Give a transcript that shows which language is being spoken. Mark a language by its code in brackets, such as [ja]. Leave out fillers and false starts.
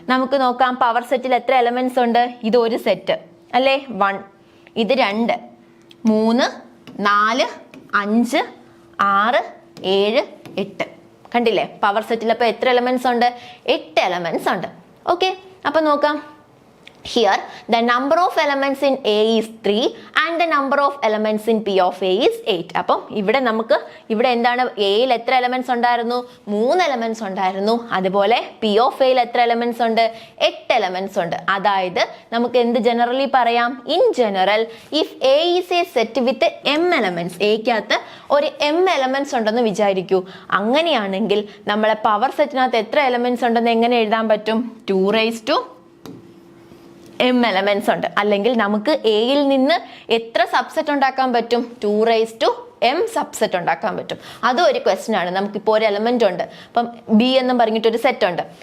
[ml] നമുക്ക് നോക്കാം പവർ സെറ്റിൽ എത്ര എലമെന്റ്സ് ഉണ്ട്. ഇത് ഒരു സെറ്റ് അല്ലേ? 1, ഇത് 2, 3, 4, 5, 6, 7, 8. കണ്ടില്ലേ പവർ സെറ്റിൽ? അപ്പൊ എത്ര എലമെന്റ്സ് ഉണ്ട്? 8 എലമെന്റ്സ് ഉണ്ട്. ഓക്കെ, അപ്പൊ നോക്കാം. [en] Here, the number of elements in A is 3 and the number of elements in P of A is 8. [ml] അപ്പം ഇവിടെ എന്താണ് എയിൽ എത്ര എലമെന്റ്സ് ഉണ്ടായിരുന്നു? 3 എലമെന്റ്സ് ഉണ്ടായിരുന്നു. അതുപോലെ P of Aയിൽ എത്ര എലമെന്റ്സ് ഉണ്ട്? 8 എലമെന്റ്സ് ഉണ്ട്. അതായത് നമുക്ക് എന്ത് ജനറലി പറയാം? [en] in general if A is a set with m elements, [ml] Aക്കകത്ത് ഒരു m എലമെന്റ്സ് ഉണ്ടെന്ന് വിചാരിക്കൂ. അങ്ങനെയാണെങ്കിൽ നമ്മളെ പവർ സെറ്റിനകത്ത് എത്ര എലമെന്റ്സ് ഉണ്ടെന്ന് എങ്ങനെ എഴുതാൻ പറ്റും? 2 m എലമെന്റ്സ് ഉണ്ട്. അല്ലെങ്കിൽ നമുക്ക് എയിൽ നിന്ന് എത്ര സബ്സെറ്റ് ഉണ്ടാക്കാൻ പറ്റും? 2 m സബ്സെറ്റ് ഉണ്ടാക്കാൻ പറ്റും. അതും ഒരു ക്വസ്റ്റ്യൻ ആണ്. നമുക്കിപ്പോൾ ഒരു എലമെന്റ് ഉണ്ട്, അപ്പം ബി എന്നും പറഞ്ഞിട്ടൊരു സെറ്റ് ഉണ്ട്.